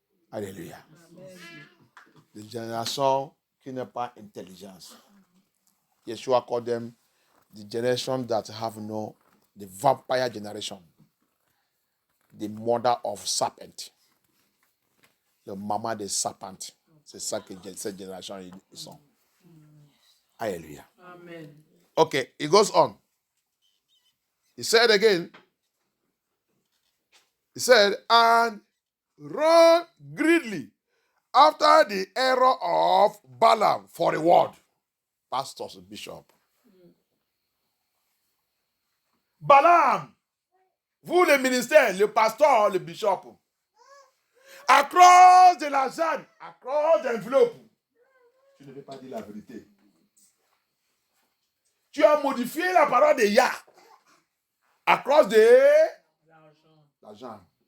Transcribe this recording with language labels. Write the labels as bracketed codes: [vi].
[fr] Alléluia. Des générations qui n'ont pas intelligence. [en] Yeshua called them the generation that have no, the vampire generation. The mother of serpent. The [fr] mama de serpent. C'est ça que cette génération ils sont. Alléluia. Amen. [en] Okay, it goes on. He said again, he said, and run greedily after the error of Balaam for reward. Pastors, bishop. [fr] Balaam, vous les ministères, le pasteur, le bishop. Accroche de l'argent, accroche d'enveloppe. Tu ne veux pas dire la vérité. Tu as modifié la parole de Yah. Accroche de l'argent.